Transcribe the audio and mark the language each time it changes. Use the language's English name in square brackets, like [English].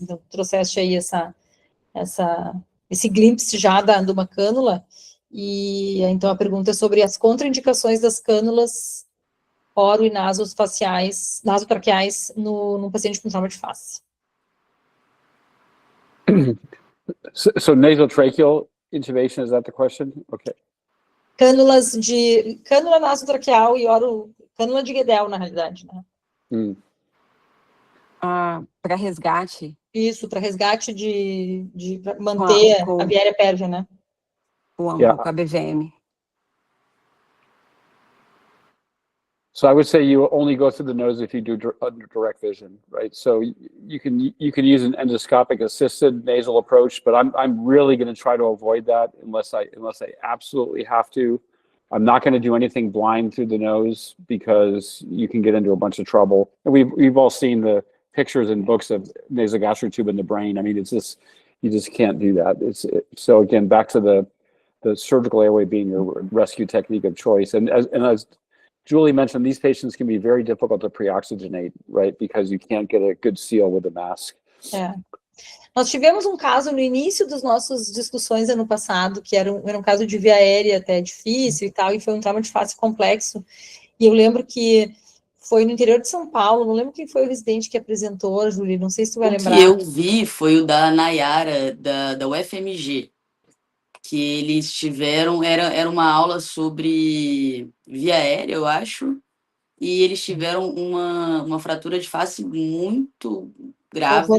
[Portuguese] Então, trouxeste aí esse glimpse já de uma cânula, e então a pergunta é sobre as contraindicações das cânulas oro e nasotraqueais no paciente com trauma de face. [English] So nasotracheal intubation, is that the question? Okay. [Portuguese] Cânula nasotraqueal e cânula de Guedel, na realidade, né? Para resgate? Isso, para resgate pra manter a viária pérvia, né? O ambu, com a BVM. [English] So I would say you only go through the nose if you do under direct vision, right? So you can use an endoscopic assisted nasal approach, but I'm really going to try to avoid that unless I absolutely have to. I'm not going to do anything blind through the nose because you can get into a bunch of trouble. And we've all seen the pictures and books of nasogastric tube in the brain. I mean, it's just, you just can't do that. So again, back to the surgical airway being your rescue technique of choice. And as Julie mentioned, these patients can be very difficult to pre-oxygenate, right? Because you can't get a good seal with a mask. [Portuguese] É. Nós tivemos um caso no início das nossas discussões ano passado, que era um caso de via aérea até difícil e tal, e foi um trauma de face complexo. E eu lembro que foi no interior de São Paulo, não lembro quem foi o residente que apresentou, Jule, não sei se tu vai lembrar. O que eu vi foi o da Nayara, da UFMG, que eles tiveram, era uma aula sobre via aérea, eu acho, e eles tiveram uma fratura de face muito grave.